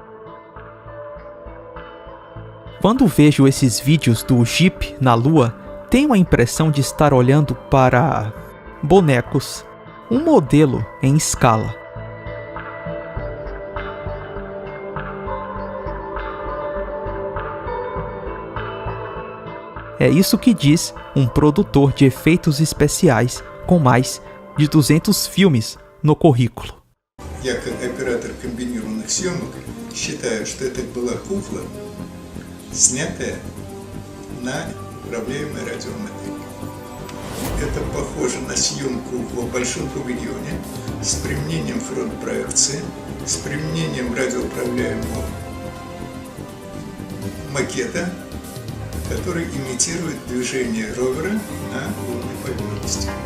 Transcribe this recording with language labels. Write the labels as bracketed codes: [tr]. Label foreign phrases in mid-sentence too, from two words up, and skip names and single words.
[pt] Quando vejo esses vídeos do Jeep na Lua, tenho a impressão de estar olhando para bonecos, um modelo em escala. É isso que diz um produtor de efeitos especiais com mais de 200 filmes no currículo. [ru] Я как оператор комбинированных съемок считаю, что это была кукла, снятая на управляемой радиомодели. Это похоже на съемку в большом павильоне с применением фронт-проекции, с применением радиоуправляемого макета, который имитирует движение ровера на лунной поверхности.